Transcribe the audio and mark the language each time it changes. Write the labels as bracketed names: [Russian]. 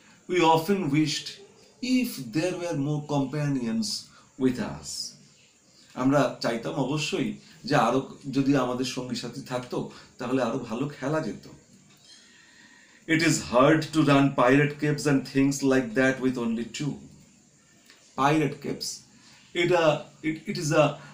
[English] We often wished if there were more companions with us. [Bangla] আমরা চাইতাম অবশ্যই যে আরো যদি আমাদের সঙ্গী সাথী থাকতো, তাহলে আরো ভালো খেলা যেত। [English] It is hard to run pirate caves and things like that with only two. Pirate caves, it is a